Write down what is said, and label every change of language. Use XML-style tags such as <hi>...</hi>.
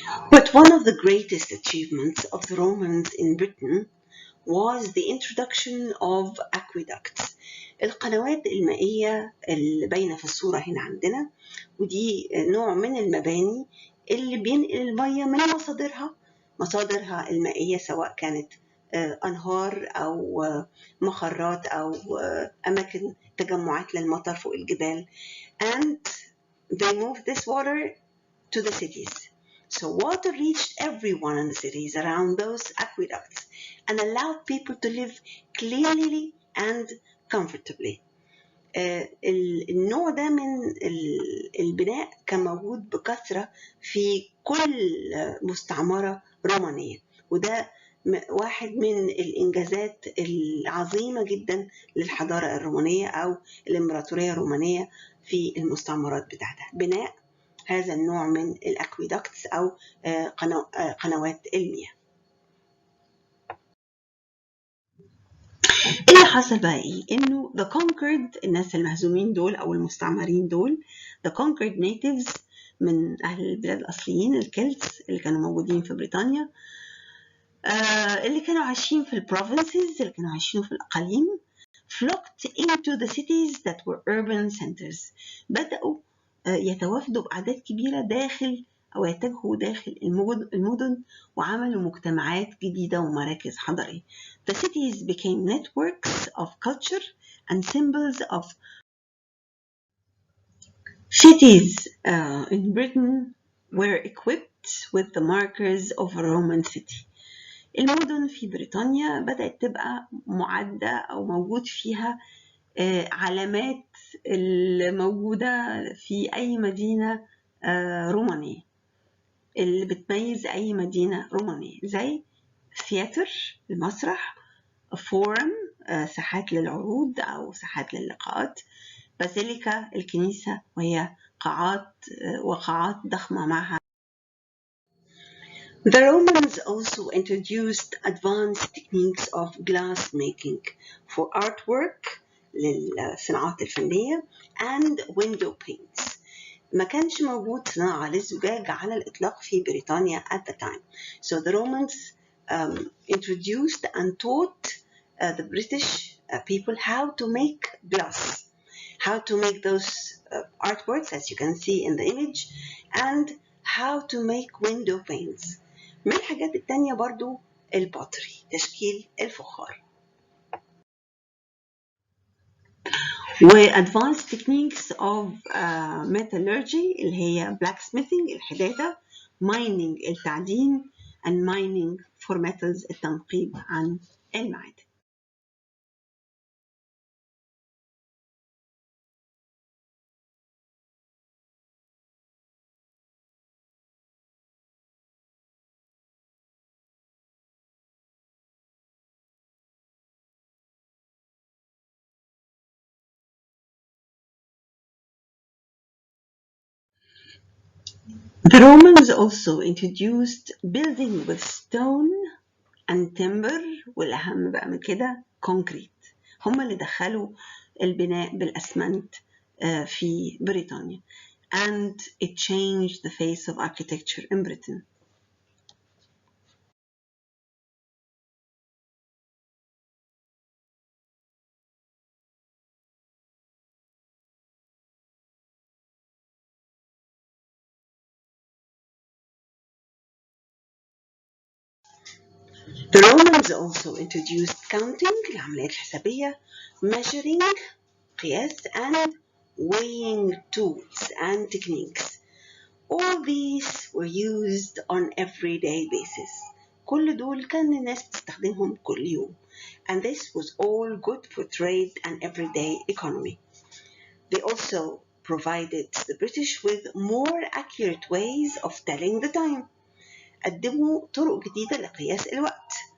<en>But one of the greatest achievements of the Romans in Britain was the introduction of aqueducts.</en> <ar>القنوات المائية اللي باينة في الصورة هنا عندنا، ودي نوع من المباني اللي بينقل المية من مصادرها المائية، سواء كانت أنهار أو مخرات أو أماكن تجمعات للمطر فوق الجبال.</ar> <en>And they moved this water to the cities. So water reached everyone in the cities around those aqueducts and allowed people to live cleanly and comfortably.</en> <ar>النوع ده من البناء كان موجود بكثرة في كل مستعمرة رومانية، وده واحد من الإنجازات العظيمة جدا للحضارة الرومانية أو الإمبراطورية الرومانية في المستعمرات بتاعتها، بناء هذا النوع من الأكويدكتس أو قنوات المياه. اللي حصل بقى إيه؟ إنه</ar> <en>the conquered،</en> <ar>الناس المهزومين دول أو المستعمرين دول،</ar> <en>the conquered natives</en> <ar>من أهل البلاد الأصليين الكلتس اللي كانوا موجودين في بريطانيا، اللي كانوا عايشين في البروفنسز، اللي كانوا عايشين في الأقاليم،</ar> <en>flocked into the cities that were urban centers.</en> <ar>بدأوا يتوافدوا بأعداد كبيرة داخل أو يتجهوا داخل المدن وعملوا مجتمعات جديدة ومراكز حضارية.</ar> <en>The cities became networks of culture and symbols of cities in Britain were equipped with the markers of a Roman city.</en> <ar>المدن في بريطانيا بدأت تبقى معدة أو موجود فيها علامات الموجودة في أي مدينة رومانية، اللي بتميز أي مدينة رومانية، زي ثياتر المسرح، فورم ساحات للعروض أو ساحات للقاءات، بازيليكا الكنيسة وهي وقاعات ضخمة معها.</ar> <en>The Romans also introduced advanced techniques of glass making for artwork</en> <ar>للصناعات الفنية</ar> <en>and window paints.</en> <ar>ما كانش موجود صناعة للزجاج على الإطلاق في بريطانيا</ar> <en>at the time. So the Romans introduced and taught the British people how to make glass, how to make those artworks as you can see in the image, and how to make window paints.</en> <ar>من الحاجات التانية برضو البوتري، تشكيل الفخار، و</ar> <en>advanced techniques of metallurgy</en> <ar>اللي هي blacksmithing الحدادة، mining التعدين</ar> <en>and mining for metals</en> <ar>التنقيب عن المعادن.</ar> <en>The Romans also introduced building with stone and timber،</en> <ar>والأهم بقى من كده</ar> <en>concrete.</en> <ar>هم اللي دخلوا البناء بالأسمنت في بريطانيا.</ar> <en>And it changed the face of architecture in Britain. The Romans also introduced counting</en> <ar>العمليات الحسابية,</ar> <en>measuring قياس, and weighing tools and techniques. All these were used on everyday basis.</en> <ar>كل دول كان الناس بتستخدمهم كل يوم.</ar> <en>And this was all good for trade and everyday economy. They also provided the British with more accurate ways of telling the time.</en> <ar>قدموا طرق جديدة لقياس الوقت.</ar>